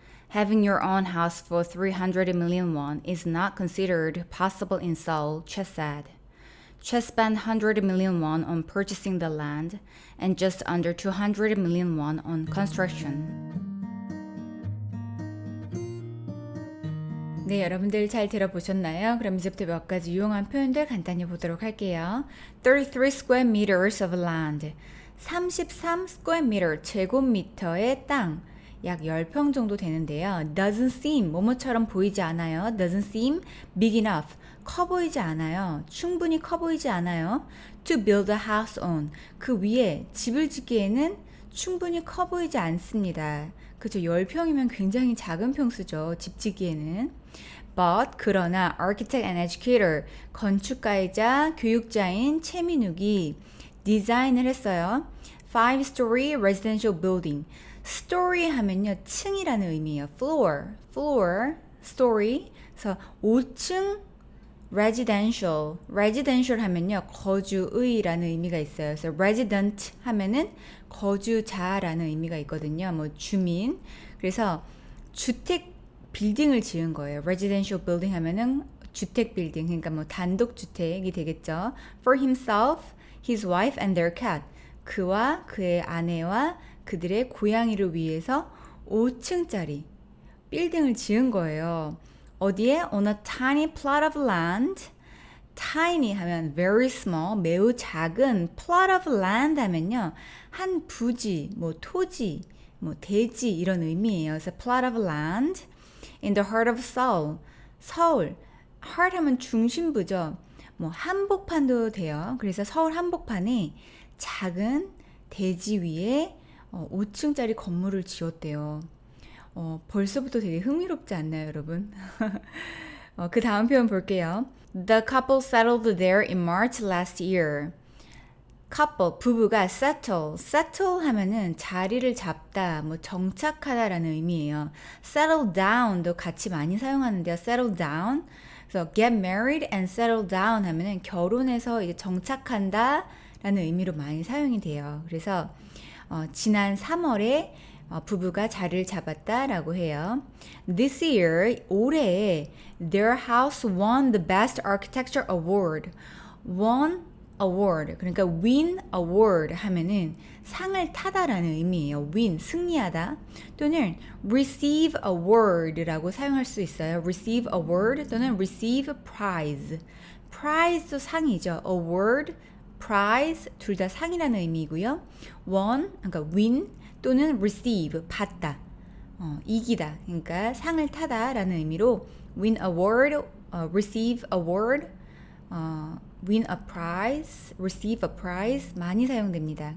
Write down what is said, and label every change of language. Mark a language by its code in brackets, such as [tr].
[en] Having your own house for 300 million won is not considered possible in Seoul, Che said. Che spent 100 million won on purchasing the land and just under 200 million won on construction. [ko] 네, 여러분들 잘 들어보셨나요? 그럼 이제부터 몇 가지 유용한 표현들 간단히 보도록 할게요. [en] 33 square meters of land. 33 square meter, [ko] 제곱미터의 땅. 약 10평 정도 되는데요. [en] Doesn't seem, [ko] 뭐뭐처럼 보이지 않아요. [en] Doesn't seem big enough, [ko] 커 보이지 않아요. 충분히 커 보이지 않아요. [en] To build a house on, [ko] 그 위에 집을 짓기에는 충분히 커 보이지 않습니다. 그죠? 10평이면 굉장히 작은 평수죠. 집 짓기에는. But, 그러나 [en] architect and educator, [ko] 건축가이자 교육자인 최민욱이 디자인을 했어요. [en] 5-story residential building. [ko] story 하면요, 층이라는 의미예요. [en] floor, story. [ko] 그래서 5층 residential 하면요 거주의라는 의미가 있어요. 그래서 resident 하면은 거주자라는 의미가 있거든요. 뭐 주민. 그래서 주택 빌딩을 지은 거예요. [en] residential building [ko] 하면은 주택 빌딩, 그러니까 뭐 단독 주택이 되겠죠. [en] For himself, his wife and their cat. [ko] 그와 그의 아내와 그들의 고양이를 위해서 5층짜리 빌딩을 지은 거예요. 어디에? [en] On a tiny plot of land. [ko] tiny 하면 [en] very small, [ko] 매우 작은. [en] plot of land [ko] 하면요 한 부지, 뭐 토지, 뭐 대지 이런 의미예요. 그래서 [en] plot of land in the heart of Seoul. 서울. [ko] heart 하면 중심부죠. 뭐 한복판도 돼요. 그래서 서울 한복판에 작은 대지 위에 5층짜리 건물을 지었대요. 벌써부터 되게 흥미롭지 않나요, 여러분? 그 다음 표현 볼게요. [en] The couple settled there in March last year. [ko] couple, 부부가 settle 하면은 자리를 잡다, 뭐 정착하다라는 의미예요. settle down도 같이 많이 사용하는데요. [en] settle down. [ko] 그래서 [en] get married and settle down [ko] 하면은 결혼해서 이제 정착한다 라는 의미로 많이 사용이 돼요. 그래서 지난 3월에 부부가 자리를 잡았다라고 해요. [en] This year, [ko] 올해 [en] their house won the best architecture award. [ko] won award, 그러니까 [en] win award [ko] 하면은 상을 타다라는 의미예요. win, 승리하다. 또는 [en] receive award [ko] 라고 사용할 수 있어요. [en] receive award [ko] 또는 [en] receive prize. [ko] prize도 상이죠. award, prize 둘 다 상이라는 의미이고요. won, 그러니까 win 또는 receive, 받다, 이기다. 그러니까 상을 타다라는 의미로 [en] win award, receive award, win a prize, [ko] receive a prize 많이 사용됩니다.